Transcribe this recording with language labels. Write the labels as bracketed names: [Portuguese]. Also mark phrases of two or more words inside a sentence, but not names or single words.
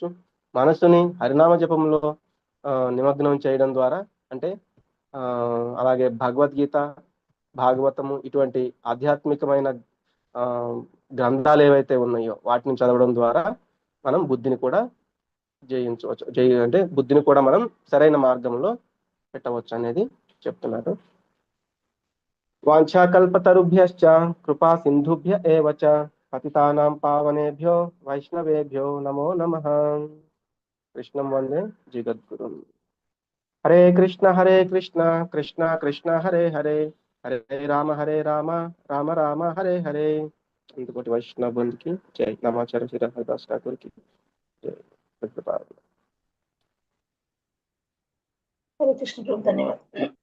[Telugu] మనసుని హరినామ జపంలో నిమగ్నం చేయడం ద్వారా, అంటే అలాగే భగవద్గీత, భాగవతము ఇటువంటి ఆధ్యాత్మికమైన గ్రంథాలు ఏవైతే ఉన్నాయో వాటిని చదవడం ద్వారా మనం బుద్ధిని కూడా జయించవచ్చు. అంటే బుద్ధిని కూడా మనం సరైన మార్గంలో పెట్టవచ్చు అనేది చెప్తున్నారు. [Sanskrit] వాంఛాకల్పతరుభ్యశ్చ కృపా సింధుభ్య ఏవ చ పతితానాం పావనేభ్యో వైష్ణవేభ్యో నమో నమః. కృష్ణం వందే జగద్గురుం. హరే కృష్ణ కృష్ణ కృష్ణ హరే హరే, హరే రామ రామ రామ హరే హరే. [Telugu] ఇంతకోటి వైష్ణవ బంధుకి జై. నమాచార్య శ్రీ హరిదాస్ ఠాకూర్కి జై. హరే కృష్ణ ప్రభు, ధన్యవాదాలు.